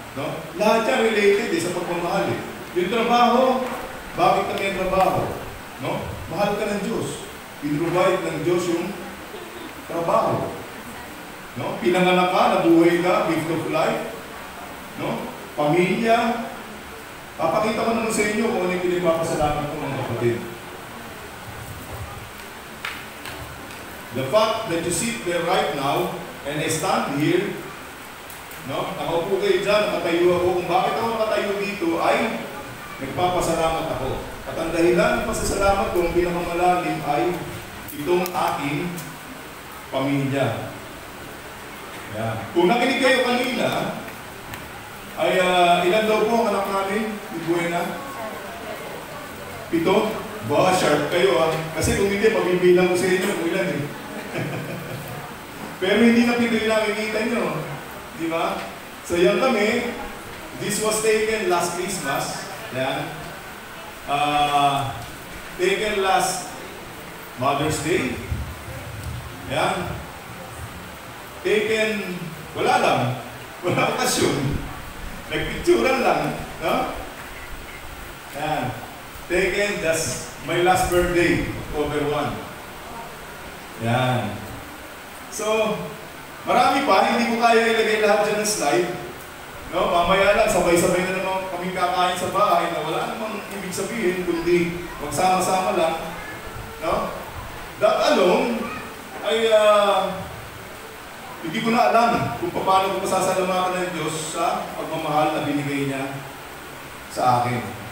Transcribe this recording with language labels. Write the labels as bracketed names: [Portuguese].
[Filipino] No? Lahat yan related sa pagmamahal. Yung trabaho, bakit ka may trabaho? No? Mahal ka ng Diyos. Pinrovide ng Diyos yung trabaho. No? Pinanganak ka, nabuhay ka, gift of life. No? Pamilya, Papakita ko naman sa inyo kung ano yung pinagpapasalamat ko mga kapatid. [English] The fact that you sit there right now and I stand here, no? [Filipino] Nakaupo kayo dyan, nakatayo ako. Kung bakit ako nakatayo dito ay nagpapasalamat ako. At ang dahilan ng pasasalamat ko, ang pinakamalalim ay itong aking pamilya. Yan. Kung nakinig kayo kanina, ay ilan daw po ang anak namin? Ni Buena? 7? Ba, sharp kayo ah. Kasi kung hindi, pabibilang ko sa inyo kung ilan eh. Pero hindi na 7 yung nakikita nyo. Di ba? So yan kami. [English] This was taken last Christmas. [Filipino] Yan. [English] Taken last Mother's Day. Yan. [Filipino] Taken, wala lang. Wala okasyon. Nagpicturan lang. No? Yan. [English] Taken just my last birthday, October 1. [Filipino] Yan. So, marami pa. Hindi ko kaya ilagay lahat dyan ng slide. No? Mamaya lang, sabay-sabay na naman kami kakain sa bahay na wala namang ibig sabihin, kundi magsama-sama lang. No? That alone ay hindi ko na alam kung paano ko masasalamatan ng Diyos sa pagmamahal na binigay niya sa akin.